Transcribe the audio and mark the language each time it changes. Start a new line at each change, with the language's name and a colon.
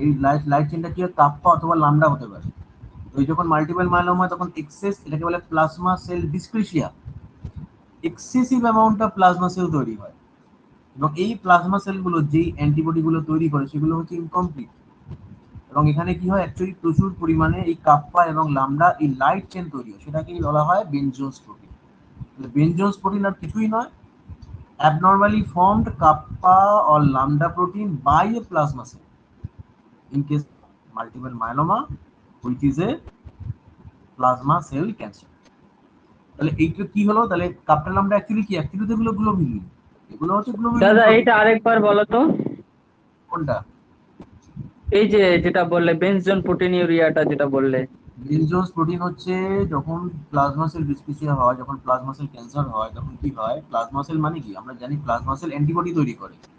Bangla: এই লাইট চেনটা কি হয়, কাপ্পা অথবা লামডা হতে পারে। তো যখন মাল্টিপল মাইলোমা হয় তখন এক্সেস, এটাকে বলে plasma sell ডিসক্রিশিয়া, excessive amount of plasma sell তৈরি হয়। এবং এই প্লাজমা সেলগুলো যেই অ্যান্টিবডিগুলো তৈরি করে সেগুলো হচ্ছে ইনকমপ্লিট। এবং এখানে কি হয়, অ্যাকচুয়ালি প্রচুর পরিমাণে এই কাপ্পা এবং লামডা এই লাইট চেন তৈরি হয়, সেটাকেই বলা হয় বেনজোস প্রোটিন। বেনজোস প্রোটিন আর কিছুই নয়,
English: abnormally formed kappa or lambda protein by a plasma cell in case multiple myeloma, which is a plasma cell cancer.
Bangla: তাহলে এইটা কি হলো, তাহলে কাপ্টা লামডা অ্যাকচুয়ালি কি? অ্যাকচুয়ালি তো এগুলো গ্লোবিউলিন, এগুলো হচ্ছে গ্লোবিউলিন দাদা প্রোটিন। এইটা আরেকবার বলো তো। কোনটা? এই যে যেটা বললে বেনজোন প্রোটিন ইউরিয়াটা যেটা বললে। বেনজোস প্রোটিন হচ্ছে যখন প্লাজমা সেল ডিসপ্লেসিয়া হয়, যখন প্লাজমা সেল ক্যান্সার হয়, তখন কি হয়, প্লাজমা সেল মানে কি আমরা জানি, প্লাজমা সেল অ্যান্টিবডি তৈরি করে।